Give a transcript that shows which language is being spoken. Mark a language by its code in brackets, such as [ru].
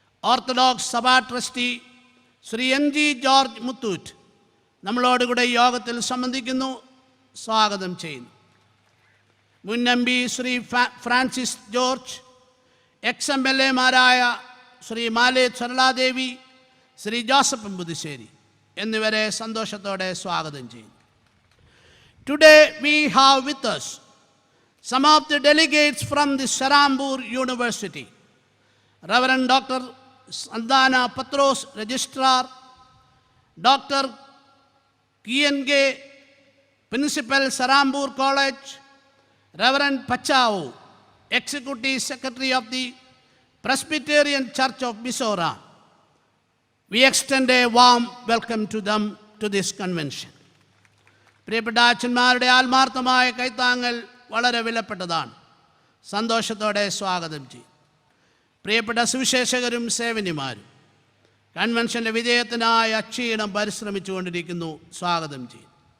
[ml] Orthodox സഭാ trustee Shri NG George Muthoot നമ്മളോടുകൂടെ യോഗത്തിൽ സംബന്ധിക്കുന്നു. സ്വാഗതം ചെയ്യുന്നു. മുൻ MP Shri Francis George, MLA മാരായ ശ്രീ മാലേ സരളാദേവി, ശ്രീ ജോസഫ് പുതുശ്ശേരി എന്നിവരെ സന്തോഷത്തോടെ സ്വാഗതം ചെയ്യുന്നു. [en] Today we have with us some of the delegates from the Sarambur University. Reverend Dr. Sandana Patros, Registrar, Dr. KNG, Principal Sarambur College, Reverend Pachao, Executive Secretary of the Presbyterian Church of Mizoram. We extend a warm welcome to them to this convention. [ml] പ്രിയപ്പെട്ട അച്ഛന്മാരുടെ ആത്മാർത്ഥമായ കൈത്താങ്ങൽ വളരെ വിലപ്പെട്ടതാണ്. സന്തോഷത്തോടെ സ്വാഗതം ചെയ്യും. പ്രിയപ്പെട്ട സുവിശേഷകരും സേവനിമാരും കൺവെൻഷൻ്റെ വിജയത്തിനായി അക്ഷീണം പരിശ്രമിച്ചുകൊണ്ടിരിക്കുന്നു. സ്വാഗതം ചെയ്യും.